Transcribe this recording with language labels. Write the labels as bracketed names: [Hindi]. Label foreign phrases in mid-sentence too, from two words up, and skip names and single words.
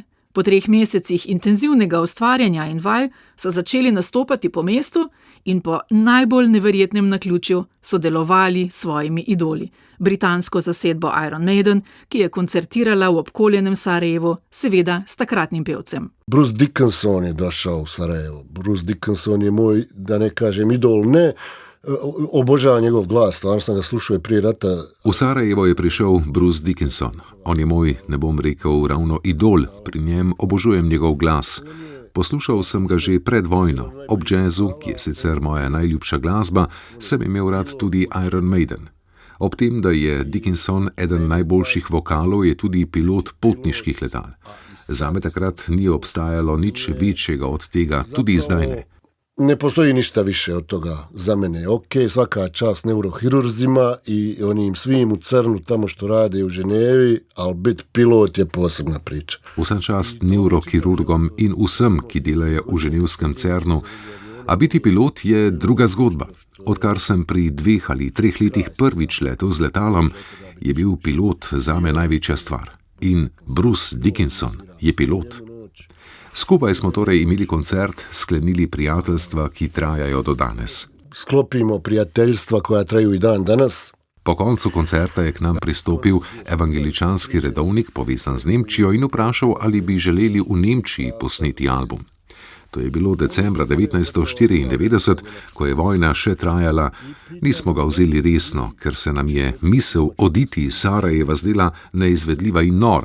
[Slovenian] Po 3 mesecih intenzivnega ustvarjanja in vaj so začeli nastopati po mestu in po najbolj neverjetnem naključju sodelovali s svojimi idoli. Britansko zasedbo Iron Maiden, ki je koncertirala v obkoljenem Sarajevu, seveda s takratnim pevcem. [Bosnian] Bruce Dickinson je došao u Sarajevo. Bruce Dickinson je moj, da ne kažem idol, ne, obožavam njegov glas, stvarno sam ga slušao prije rata. [Slovenian] V Sarajevo je prišel Bruce Dickinson. On je moj, ne bom rekel, ravno idol, pri njem obožujem njegov glas. Poslušal sem ga že pred vojno. Ob jazzu, ki je sicer moja najljubša glasba, sem imel rad tudi Iron Maiden. Ob tem, da je Dickinson eden najboljših vokalov, je tudi pilot potniških letal. Zame takrat ni obstajalo nič večjega od tega, tudi zdaj ne. [Bosnian] Ne postoji ništa više od toga za mene. Ok, svaka čast neurohirurzima i onim svim u crnu tamo što rade u Ženevi, ali biti pilot je posebna priča. [Slovenian] Vsa čast neurokirurgom in vsem, ki delajo v ženevskem CERNu, a biti pilot je druga zgodba. Odkar sem pri 2 ali 3 letih prvič letel z letalom, je bil pilot zame največja stvar. In Bruce Dickinson je pilot. Skupaj smo torej imeli koncert, sklenili prijateljstva, ki trajajo do danes. [Bosnian] Sklopimo prijateljstva, koja traju i dan danas. [Slovenian] Po koncu koncerta je k nam pristopil evangeličanski redovnik, povezan z Nemčijo, in vprašal, ali bi želeli v Nemčiji posneti album. to je bilo decembra 1994, ko je vojna še trajala, nismo ga vzeli resno, ker se nam je misel oditi iz Sarajeva zdela neizvedljiva in nora.